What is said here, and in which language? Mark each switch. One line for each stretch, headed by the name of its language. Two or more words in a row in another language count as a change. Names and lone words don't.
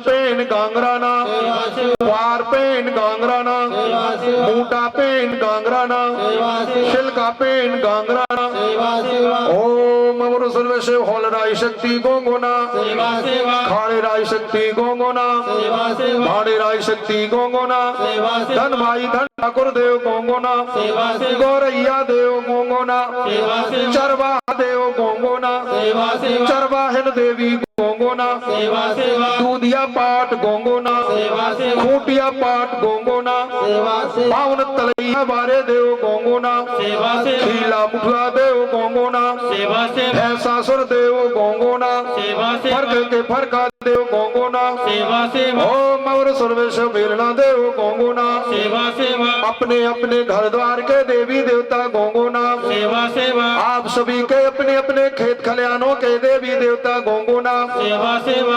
Gondi: पेन गांगराना, वार पेन गांगराना, मूटा पेन गांगराना, शिल्का पेन गांगराना, ओम अमर सर्वे से होल राय शक्ति गोंगोना, खाड़े राय शक्ति गोंगोना, भाड़े राय शक्ति गोंगोना, धन भाई धन ठाकुर देव गोंगोना, गौरैया देव गोंगोना, चरवाहा देव गोंगोना, चरवाहन देवी गोंगोना, सेवा सेवा दूधिया पाठ गोंगोना, सेवा सेवा खूटिया पाठ गोंगोना, सेवा सेवा पावन तलैया बारे देव गोंगोना, सेवा सेवा खीला मुठुआ देव गोंगोना, सेवा सेवा भैंसासुर देव गोंगोना, सेवा सेवा फर्क के फरका देव गोंगोना, सेवा सेवा ओम और सर्वेश बेलना देव गोंगोना, सेवा सेवा
Hindi: अपने अपने घर द्वार के देवी देवता गोंगोना,
Gondi: सेवा सेवा
Hindi: आप सभी के अपने अपने खेत खलियानों के देवी देवता गोंगोना,
Gondi: सेवा सेवा